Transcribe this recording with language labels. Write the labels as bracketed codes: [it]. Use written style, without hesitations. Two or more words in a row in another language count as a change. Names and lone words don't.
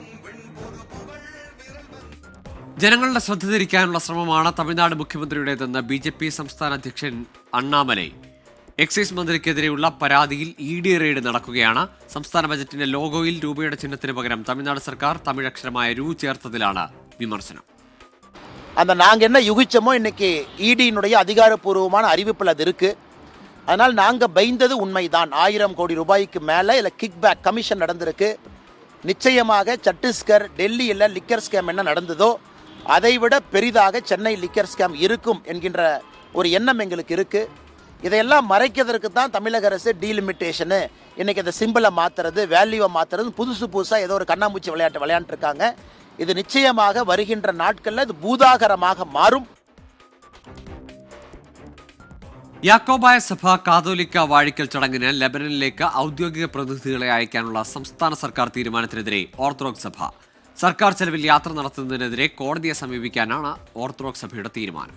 [ml] ജനങ്ങളുടെ ശ്രദ്ധ തിരിക്കാനുള്ള ശ്രമമാണ് തമിഴ്നാട് മുഖ്യമന്ത്രിയുടേതെന്ന് BJP സംസ്ഥാന അധ്യക്ഷൻ അണ്ണാമലൈ. എക്സൈസ് മന്ത്രിക്കെതിരെയുള്ള പരാതിയിൽ ED റെയ്ഡ് നടക്കുകയാണ്. സംസ്ഥാന ബജറ്റിന്റെ ലോഗോയിൽ രൂപയുടെ ചിഹ്നത്തിന് പകരം തമിഴ്നാട് സർക്കാർ തമിഴക്ഷരമായ രൂ ചേർത്തതിലാണ് വിമർശനം. [ta] அந்த நாங்கள் என்ன யுகிச்சோமோ இன்னைக்கு ED-னுடைய அதிகாரப்பூர்வமான அறிவிப்பில் அது இருக்கு. அதனால் நாங்கள் பயந்தது உண்மைதான். 1000 கோடி ரூபாய்க்கு மேலே இல்லை கிக்பேக் கமிஷன் நடந்திருக்கு. நிச்சயமாக சத்தீஸ்கர் டெல்லியில் லிக்கர் ஸ்கேம் என்ன நடந்ததோ அதை விட பெரிதாக சென்னை லிக்கர் ஸ்கேம் இருக்கும் என்கின்ற ஒரு எண்ணம் எங்களுக்கு இருக்கு. இதையெல்லாம் மறைக்கிறதுக்கு தான் தமிழக அரசு டீலிமிட்டேஷனு, இன்னைக்கு இந்த சிம்பிளை மாற்றுறது, வேல்யூவை மாற்றுறது, புதுசாக ஏதோ ஒரு கண்ணாமூச்சி விளையாட்டு விளையாண்டுருக்காங்க. இது நிச்சயமாக வருகின்ற நாட்களில் இது பூதாகரமாக மாறும். [ml] യാക്കോബായ സഭ കാതോലിക്ക വാഴിക്കൽ ചടങ്ങിന് ലെബനനിലേക്ക് ഔദ്യോഗിക പ്രതിനിധികളെ അയക്കാനുള്ള സംസ്ഥാന സർക്കാർ തീരുമാനത്തിനെതിരെ ഓർത്തഡോക്സ് സഭ. സർക്കാർ ചെലവിൽ യാത്ര നടത്തുന്നതിനെതിരെ കോടതിയെ സമീപിക്കാനാണ് ഓർത്തഡോക്സ് സഭയുടെ തീരുമാനം.